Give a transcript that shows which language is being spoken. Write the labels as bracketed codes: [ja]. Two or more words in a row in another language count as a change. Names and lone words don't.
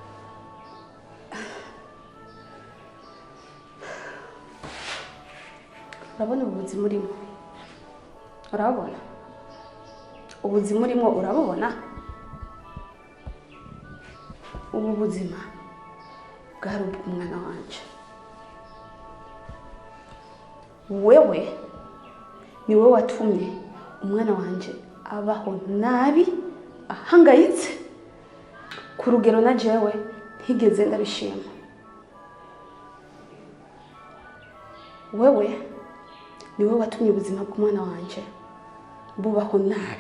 [rn] urabona ubuzima urimo urabona ubuzima urimo urabubona ubu buzima bwari ubw'umwana wanje wewe ni wowe watumye umwana wanje abaho nabi ahangayitse ku rugero na jewe ntigeze ndabishima wewe niwe watumye ubuzima bw'umwana wanje bubaho nabi.